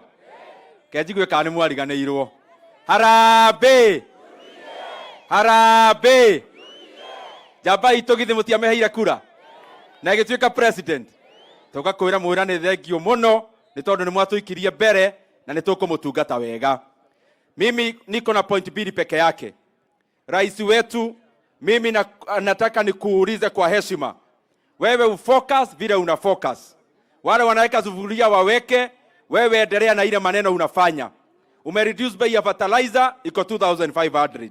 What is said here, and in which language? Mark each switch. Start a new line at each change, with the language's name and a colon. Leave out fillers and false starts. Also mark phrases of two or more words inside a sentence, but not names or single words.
Kikuyu: Kenjigwe kana mwariganĩirwo.
Swahili: Harambe. Harambe.
Kikuyu: Jamba itũ githĩ mũtiameheire kura. Na igĩtuĩka president. Tugakwĩra mwĩra nĩ thengio mũno nĩ tondũ nĩ mwatũikirie mbere na nĩ tũkũmũtungata wega.
Swahili: Mimi niko na point mbili peke yake. Rais wetu, mimi nataka nikuulize kwa heshima. Wewe ufocus vile una focus. Wale wanaweka sufuria waweke, wewe endelea na ile maneno unafanya. Umereduce bei ya fertilizer iko 2500.